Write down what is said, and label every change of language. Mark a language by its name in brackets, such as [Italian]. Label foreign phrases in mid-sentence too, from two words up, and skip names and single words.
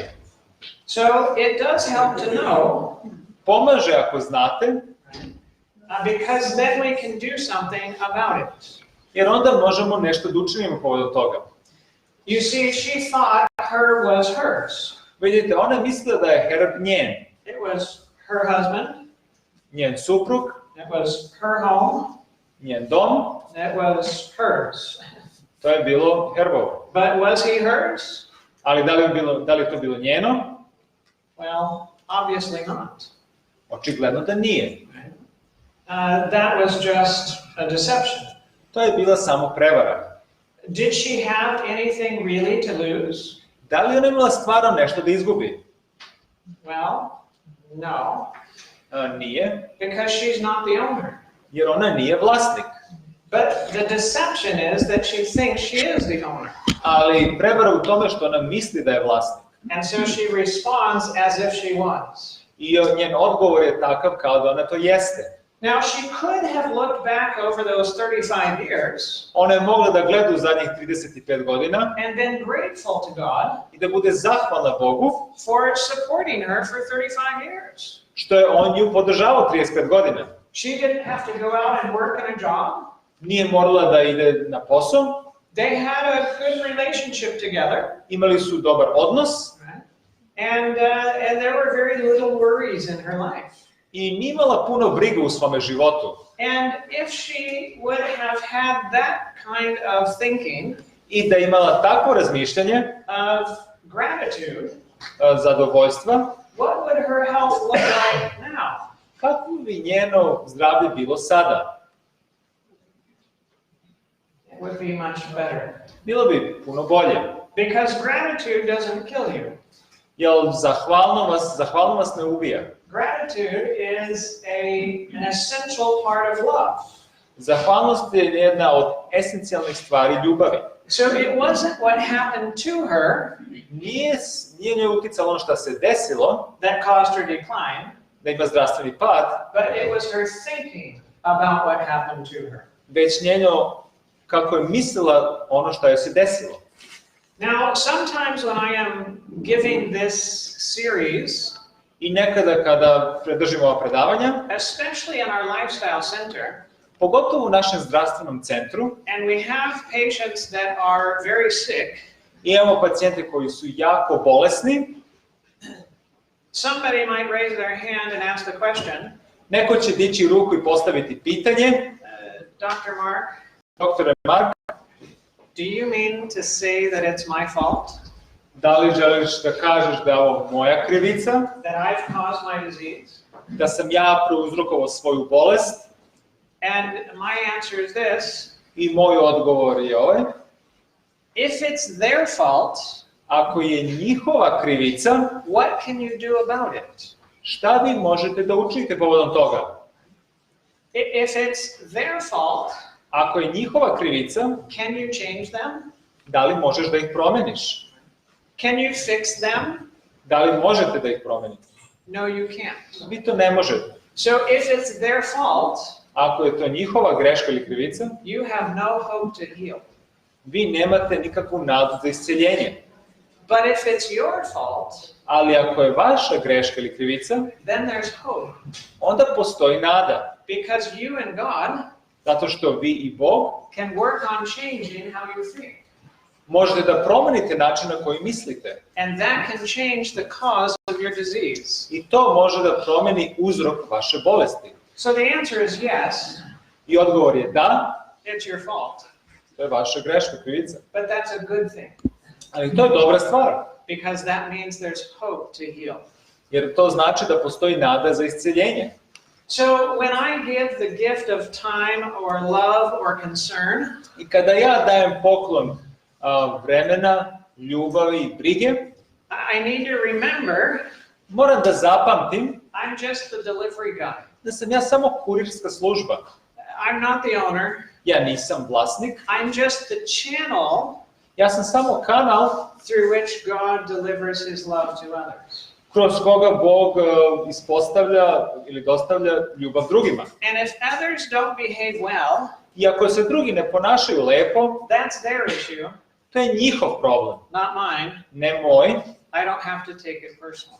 [English] So it does help to know, [Serbian] Pomaže ako znate, [English] because then we can do something about it. [Serbian] jer onda možemo nešto da učinimo povodom toga. [English] You see, she thought her was hers. [Serbian] Vidite, ona je mislila da je Herb njen. [English] It was her husband, [Serbian] Njen suprug, [English] it was her home, [Serbian] njen dom, [English] It was hers. [Serbian] To je bilo Herbovo. [English] But was he hers? [Serbian] Ali da li je to bilo njeno? [English] Well, obviously not. [Serbian] Očigledno da nije. [English] That was just a deception. [Serbian] To je bila samo prevara. [English] Did she have anything really to lose? [Serbian] Da li ona imala stvarno nešto da izgubi? [English] Well, no. [Serbian] Nije, [English] Because she's not the owner. [Serbian] jer ona nije vlasnik. [English] But the deception is that she thinks she is the owner. [Serbian] Ali prevara u tome što ona misli da je vlasnik. [English] And so she responds as if she was. [Serbian] I njen odgovor je takav kao da ona to jeste. [English] Now, she could have looked back over those 35 years [Serbian] Ona je mogla da gleda u zadnjih 35 godina [English] and been grateful to God [Serbian] i da bude zahvalna Bogu [English] for supporting her for 35 years. [Serbian] što je on nju podržavao 35 godina. [English] She didn't have to go out and work in a job. [Serbian] Nije morala da ide na posao, [English] They had a good relationship together. [Serbian] imali su dobar odnos [English] And there were very little worries in her life. [Serbian] i nije imala puno briga u svome životu. [English] And if she would have had that kind of thinking, [Serbian] I da je imala takvo razmišljanje, [English] of gratitude, [Serbian] zadovoljstva, [English] what would her health look like now? [Serbian] kako bi njeno zdravlje bilo sada? [English] It would be much better. [Serbian] Bilo bi puno bolje. [English] Because gratitude doesn't kill you. [Serbian] Jer zahvalno vas ne ubija. [English] Gratitude is an essential part of love. [Serbian] Zahvalnost je jedna od esencijalnih stvari ljubavi. [English] So it wasn't what happened to her [Serbian] Nije njoj uticalo ono što se desilo, [English] that caused her decline, [Serbian] da ima zdravstveni pad, [English] but it was her thinking about what happened to her. [Serbian] već njeno kako je mislila ono što joj se desilo. [English] Now, sometimes when I am giving this series, [Serbian] I nekada kada držimo ova predavanja, [English] especially in our lifestyle center, [Serbian] pogotovo u našem zdravstvenom centru, [English] and we have patients that are very sick, [Serbian] imamo pacijente koji su jako bolesni, [English] somebody might raise their hand and ask the question, [Serbian] neko će dići ruku i postaviti pitanje, [English] Dr. Mark, [Serbian] doktore Mark, [English] do you mean to say that it's my fault? [Serbian] da li želiš da kažeš da je ovo moja krivica, [English] That I've caused my disease? [Serbian] da sam ja prouzrokovao svoju bolest? [English] And my answer is this: [Serbian] I moj odgovor je ovaj. [English] if it's their fault, [Serbian] Ako je njihova krivica, [English] what can you do about it? [Serbian] šta vi možete da učinite povodom toga? [English] If it's their fault, [Serbian] Ako je njihova krivica, [English] can you change them? [Serbian] da li možeš da ih promeniš? [English] Can you fix them? [Serbian] Da li možete da ih promenite? [English] No, you can't. [Serbian] Vi to ne možete. [English] So if it's their fault, [Serbian] Ako je to njihova greška ili krivica, [English] you have no hope to heal. [Serbian] vi nemate nikakvu nadu za isceljenje. [English] But if it's your fault, [Serbian] Ali ako je vaša greška ili krivica, [English] then there's hope. [Serbian] onda postoji nada. [English] Because you and God [Serbian] Zato što vi i Bog [English] can work on changing how you think. [Serbian] možete da promenite način na koji mislite. [English] And that can change the cause of your disease. [Serbian] I to može da promeni uzrok vaše bolesti. [English] So the answer is yes, [Serbian] I odgovor je da, [English] it's your fault. [Serbian] to je vaša greška, krivica. [English] But that's a good thing. [Serbian] Ali to je dobra stvar, [English] Because that means there's hope to heal. [Serbian] jer to znači da postoji nada za isceljenje. [English] So when I give the gift of time or love or concern, [Serbian] I kada ja dajem poklon vremena, ljubavi i brige, [English] I need to remember [Serbian] moram da zapamtim [English] I'm just the delivery guy. [Serbian] da sam ja samo kurirska služba. [English] I'm not the owner. [Serbian] Ja nisam vlasnik, [English] I'm just the channel [Serbian] ja sam samo kanal [English] through which God delivers his love to others. [Serbian] kroz koga Bog ispostavlja ili dostavlja ljubav drugima. [English] And if others don't behave well, [Serbian] I ako se drugi ne ponašaju lepo, [English] that's their issue, [Serbian] to je njihov problem, [English] not mine. [Serbian] ne moj. [English] I don't have to take it personally.